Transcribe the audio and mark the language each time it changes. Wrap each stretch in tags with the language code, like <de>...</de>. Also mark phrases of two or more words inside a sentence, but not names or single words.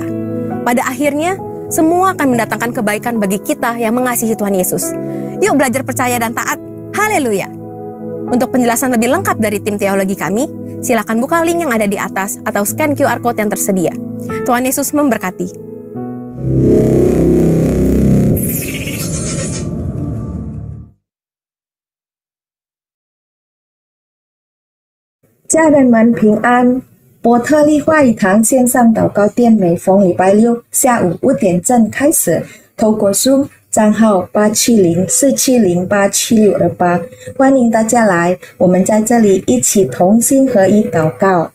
<id>Pada akhirnya, semua akan mendatangkan kebaikan bagi kita yang mengasihi Tuhan Yesus. Yuk belajar percaya dan taat. Haleluya! Untuk penjelasan lebih lengkap dari tim teologi kami, silakan buka link yang ada di atas atau</id> <en>scan QR Code</en> <id>yang tersedia. Tuhan Yesus memberkati.</id> <zh>家人们平安。伯特利话语堂线上祷告店每逢礼拜六下午5点正开始，透过 Zoom 账号870-470-87628，欢迎大家来，我们在这里一起同心合一祷告。</zh>